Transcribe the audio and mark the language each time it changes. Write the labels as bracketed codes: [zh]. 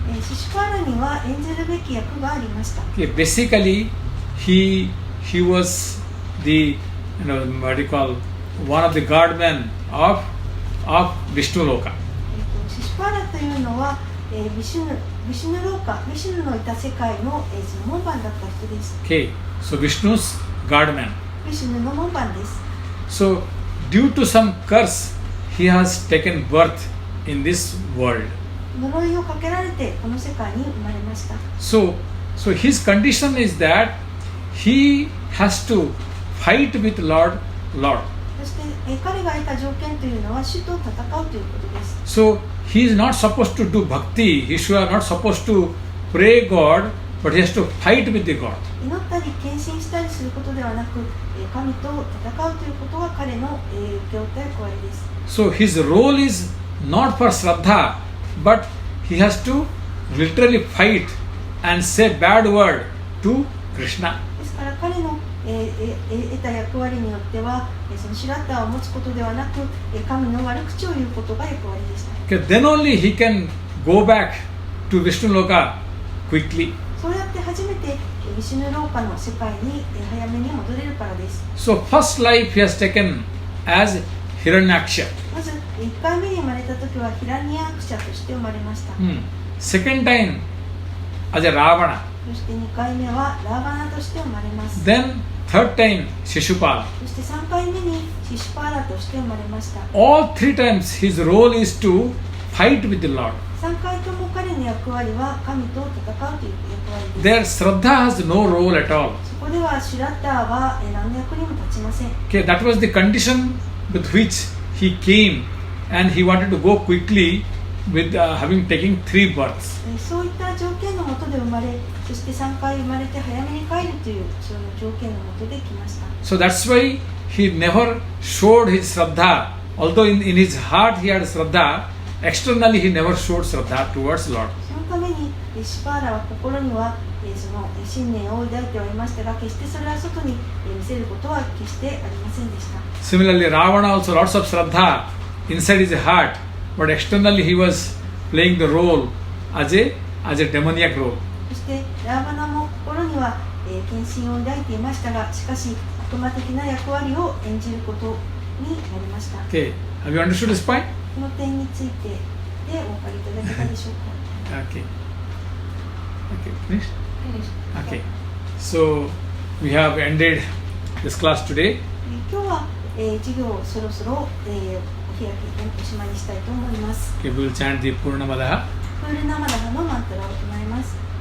[ja] シシュパーラには演じるべき役がありました。 [en] Okay, basically, he was the what do you call one of the guardmen of Vishnu Loka. [ja] シシュパーラというのは、ビシュヌローカ、ビシュヌのいた世界の、その門番だった人です。 [en] Okay, so Vishnu's guardman. [ja] ビシュヌの門番です。 [en] So, due to some curse, he has taken birth in this world. [ja] 呪いをかけられてこの世界に生まれました。 [en] So his condition is that he has to fight with Lord. [ja] そして、彼が得た条件というのは主と戦うということです。 [en] So he is not supposed to do bhakti. He is not supposed to pray God, but he has to fight with the God. [ja] 祈ったり献身したりすることではなく、神と戦うということが彼の、受け負った役割です。 [en] So his role is not for Shraddha, but he has to literally fight and say bad word to Krishna. [ja] ですから彼の、得た役割によっては、そのシュラッターを持つことではなく、神の悪口を言うことが役割でした。 [en] Okay, then only he can go back to Vishnu Loka quickly. [ja] そうやって初めてビシュヌローカの世界に早めに戻れるからです。 [en] So first life he has taken as Hiranyaksha. [ja] まず1回目に生まれた時はヒラニヤクシャとして生まれました。 [en] Second time as a Ravana. [ja] そして2回目はラーバナとして生まれます。 [en] Then third time Shishupala. [ja] そして3回目にシシュパーラとして生まれました。 [en] All three times his role is to fight with the Lord. [ja] 3回とも彼の役割は神と戦うという役割です。 [en] There Shraddha has no role at all. [ja] そこではシュラッターは何の役にも立ちません。 [en] Okay, that was the condition with which he came, and he wanted to go quickly with having taken 3 births. [ja] そういった条件のもとで生まれ、そして3回生まれて早めに帰るというその条件のもとで来ました。 [en] So that's why he never showed his Shraddha. Although in his heart he had Shraddha, externally he never showed Shraddha towards Lord. [ja] そのためにシュパーラは心にはその信念を抱いてはいましたが、決してそれは外に見せることは決してありませんでした。 [en] Similarly, Ravana also lots of Shraddha inside his heart, but externally he was playing the role as a demoniac role. [ja] そしてラーバナも心には、献身を抱いていましたが、しかし悪魔的な役割を演じることになりました。 [en] Okay, have you understood this point? [ja] この点についてでお分かりいただけたでしょうか。 [en] Okay. Okay, finished? Okay. So we have ended this class today. [ja] 今日は、授業をそろそろ、お開きおしまいにしたいと思います。 [en] Okay, we'll chant the Purnamadaha. [ja] プールナマダハのマントラを唱えます。